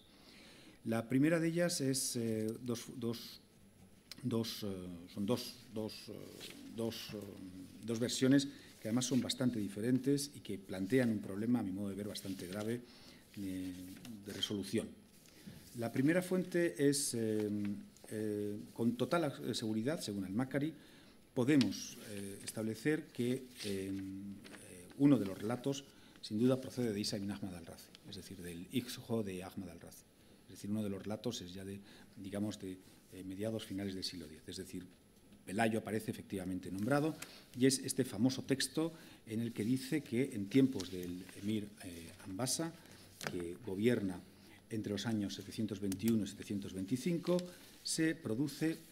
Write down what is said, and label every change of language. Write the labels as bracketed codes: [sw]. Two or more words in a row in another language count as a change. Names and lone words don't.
[es] La primera de ellas es son dos versiones que además son bastante diferentes y que plantean un problema, a mi modo de ver, bastante grave de resolución. La primera fuente es, con total seguridad, según Al-Makari, podemos establecer que uno de los relatos, sin duda, procede de Isa ibn Ahmad al-Razi, es decir, del hijo de Ahmad al-Razi. Es decir, uno de los relatos es ya de mediados finales del siglo X, es decir, Pelayo aparece efectivamente nombrado, y es este famoso texto en el que dice que en tiempos del emir Ambasa, que gobierna entre los años 721 y 725, se produce